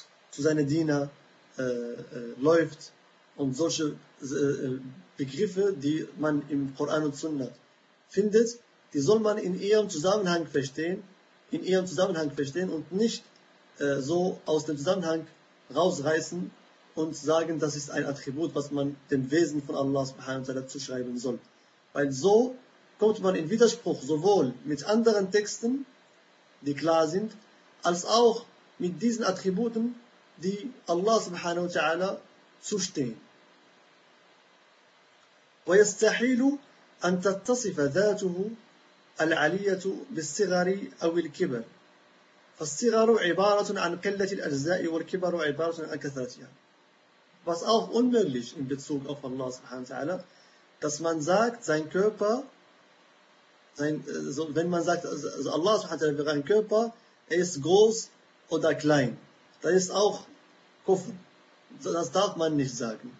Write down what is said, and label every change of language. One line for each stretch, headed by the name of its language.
German: seine Diener läuft, und solche Begriffe, die man im Koran und Sunnah findet, die soll man in ihrem Zusammenhang verstehen, und nicht so aus dem Zusammenhang rausreißen und sagen, das ist ein Attribut, was man dem Wesen von Allah subhanahu wa ta'ala zuschreiben soll. Weil so kommt man in Widerspruch sowohl mit anderen Texten, die klar sind, als auch mit diesen Attributen, die Allah subhanahu wa ta'ala zustehen.
Arabic: ويستحيل أن تتصف ذاته العلية بالصغر أو الكبر، فالصغر عبارة عن قلة الأجزاء والكبر عبارة عن كثرتها.
German: Was auch unmöglich in Bezug auf Allah subhanahu wa ta'ala, dass man sagt, sein Körper, wenn man sagt, Allah subhanahu wa ta'ala wäre ein Körper, er ist groß oder klein. Das ist auch Kufr. Das darf man nicht sagen.